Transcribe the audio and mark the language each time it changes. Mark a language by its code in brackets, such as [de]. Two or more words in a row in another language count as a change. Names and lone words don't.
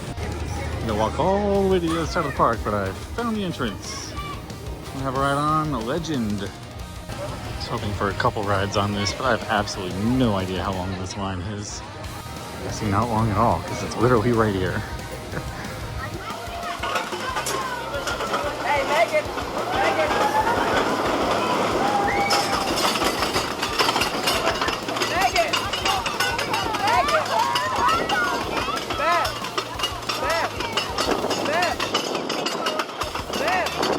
[en] I'm gonna walk all the way to the other side of the park, but I found the entrance. We'll have a ride on Legend. I was hoping for a couple rides on this, but I have absolutely no idea how long this line is. I'm guessing not long at all, because it's literally right here. Hey, Megan! Megan! Megan! Megan! Beth! Beth! Beth! Beth!